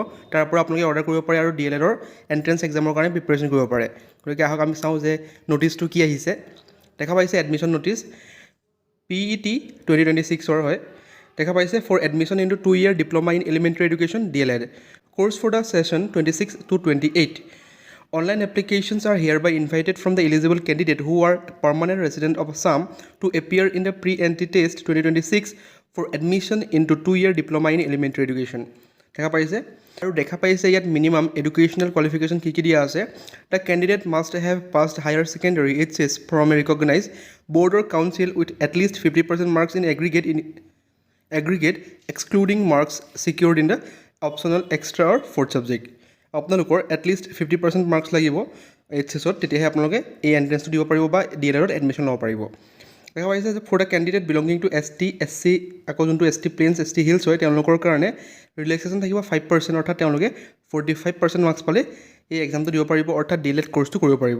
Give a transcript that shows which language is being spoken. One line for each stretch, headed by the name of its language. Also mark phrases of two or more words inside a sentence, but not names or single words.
Assamese: তাৰ পৰা আপোনালোকে অৰ্ডাৰ কৰিব পাৰে আৰু DLEDৰ
English: entrance exam
Assamese: কাৰণে প্ৰিপেৰেশ্যন কৰিব পাৰে। গতিকে আহক আমি চাওঁ যে নটিচটো কি আহিছে। দেখা পাইছে
English: admission notice PET 2026
Assamese: হয়। দেখা পাইছে
English: for admission into 2-year diploma in elementary education DLED course for the session 26 to 28. Online applications are hereby invited from the eligible candidate who are permanent resident of Assam to appear in the pre-entry test 2026 for admission into 2-year diploma in elementary education.
Assamese: দেখা পাইছে আৰু দেখা পাইছে ইয়াত
English: minimum educational qualification
Assamese: কি দিয়া আছে।
English: the candidate must have passed higher secondary HS from a recognise board or council with at least 50% marks in aggregate excluding marks secured in the optional extra or fourth subject.
Assamese: আপোনালোকৰ
English: at least 50% marks
Assamese: লাগিব HSত, তেতিয়াহে আপোনালোকে এই এণ্ট্ৰেঞ্চটো দিব পাৰিব বা DLEDত এডমিশ্যন ল'ব পাৰিব। দেখা পাইছে যে
English: for the candidate belonging to ST SC,
Assamese: আকৌ যোনটো
English: ST plains ST hills
Assamese: হয়, তেওঁলোকৰ কাৰণে ৰিলেক্সেশ্যন থাকিব 5%, অৰ্থাৎ তেওঁলোকে 45% মাৰ্কছ পালে এই এক্সামটো দিব পাৰিব, অৰ্থাৎ DLED কৰ্চটো কৰিব পাৰিব।